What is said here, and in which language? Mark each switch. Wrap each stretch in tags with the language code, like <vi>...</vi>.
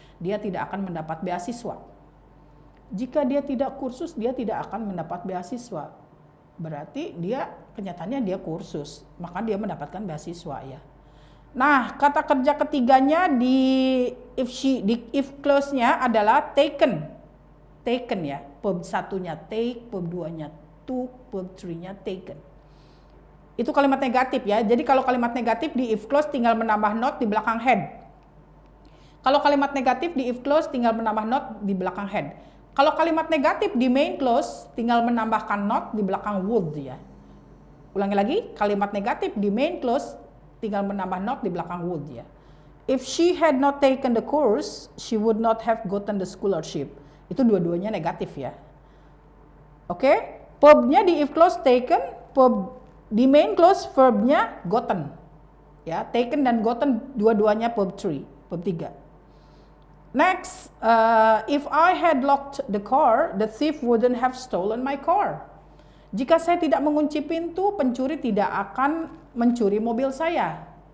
<id>Dia tidak akan mendapat beasiswa. Jika dia tidak kursus, dia tidak akan mendapat beasiswa. Berarti dia kenyataannya dia kursus, maka dia mendapatkan beasiswa ya. Nah, kata kerja ketiganya di if clause-nya adalah taken. Taken ya. Verb 1-nya take, verb 2-nya took, verb 3-nya taken. Itu kalimat negatif ya. Jadi kalau kalimat negatif di if clause tinggal menambah not di belakang had. Kalau kalimat negatif di if clause tinggal menambah not di belakang had. Kalau kalimat negatif di main clause tinggal menambahkan not di belakang would ya. Ulangi lagi, kalimat negatif di main clause tinggal menambah not di belakang would ya.</id> <en>If she had not taken the course, she would not have gotten the scholarship.</en> <id>Itu dua-duanya negatif ya. Oke, verbnya di if clause taken, verb di main clause verbnya gotten. Ya, taken dan gotten dua-duanya verb 3, verb 3.</id> <en>Next, if I had locked the car, the thief wouldn't have stolen my car.</en> <id>Jika saya tidak mengunci pintu, pencuri tidak akan mencuri mobil saya.</id>